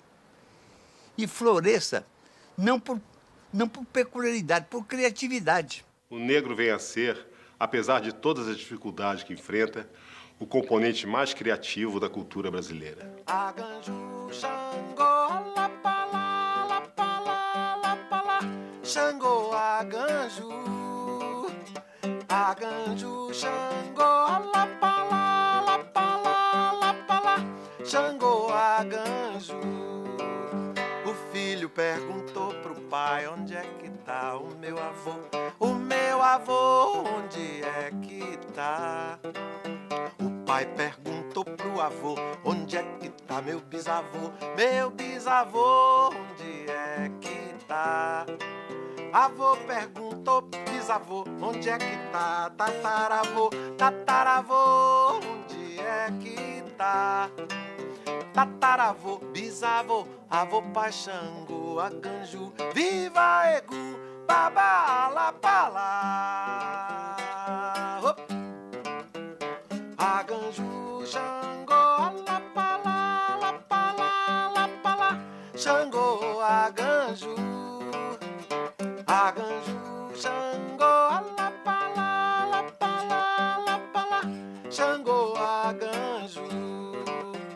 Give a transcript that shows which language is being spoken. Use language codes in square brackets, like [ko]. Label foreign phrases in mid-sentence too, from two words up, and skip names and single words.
[pt] E floresça não por peculiaridade, por criatividade. O negro vem a ser, apesar de todas as dificuldades que enfrenta, o componente mais criativo da cultura brasileira. [yo] Aganju, Xangô, Lapalá, Lapalá, Lapalá, Xangô, Aganju. Aganju, Xangô, Lapalá, Lapalá, Lapalá, Xangô, Aganju. [pt] O filho perguntou pro pai, onde é que tá o meu avô? O meu avô, onde é que tá? O pai perguntou pro avô, onde é que tá meu bisavô? Meu bisavô, onde é que tá? Avô perguntou pro bisavô, onde é que tá? Tataravô, tataravô, onde é que tá? Tataravô, bisavô, avô pai Xangô, Aganju, viva Egu, baba, alapalá. [yo] Aganju, Xangô, Lapalá, Lapalá, Lapalá, Xangô, Aganju. Aganju, Xangô, Lapalá, Lapalá, Lapalá, Xangô, Aganju.